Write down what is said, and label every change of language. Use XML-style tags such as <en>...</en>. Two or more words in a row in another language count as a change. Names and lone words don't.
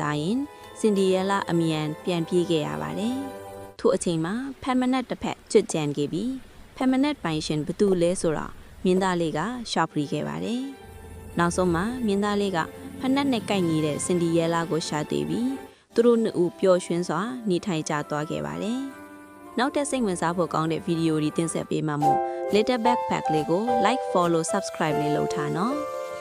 <my>ရင်စင်ဒီရဲလာအမြန်ပြန်ပြေးခဲ့ရပါတယ်။ထို့အချိန်မှာဖန်မနက်တစ်ဖက်ကျွတ်ကြံခဲ့ပြီးဖန်မနက်ပိုင်ရှင်ဘသူလဲဆိုတော့မင်းသားလေးကရှာပရီခဲ့ပါတယ်။နောက်ဆုံးမှာမင်းသားလေးကဖနက်နဲ့ကိုက်ညီတဲ့စင်ဒီရဲလာကိုရှာတွေ့ပြီးသူတို့နှစ်ဦးပျော်ရွှင်စွာနေထိုင်ကြသွားခဲ့ပါတယ်။နောက်ထပ်စိတ်ဝင်စားဖို့ကောင်းတဲ့ဗီဒီယိုတွေတင်ဆက်ပေးမှာမို့ Little Backpack လေးကို</my> <en>like follow subscribe</en> <my>လေးလုပ်ထားနော်။</my>